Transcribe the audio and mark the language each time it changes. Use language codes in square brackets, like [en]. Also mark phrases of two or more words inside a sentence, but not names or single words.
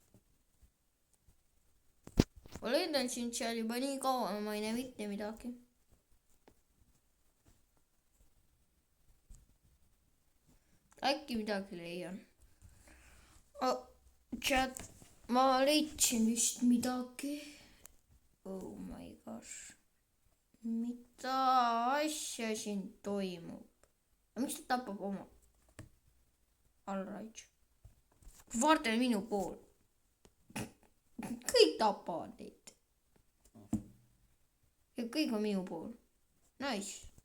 [et] Ma lendan siin seal juba nii kaua, ma ei näe mitte midagi. Äkki midagi leian. Chat, ma leidsin vist midagi. [en] Oh my gosh. [et] Mida asja siin toimub? Miks ta tapab oma? [en] All right. [et] Varden minu pool. Kõik tapavad neid. Ja kõik on minu pool. Nice.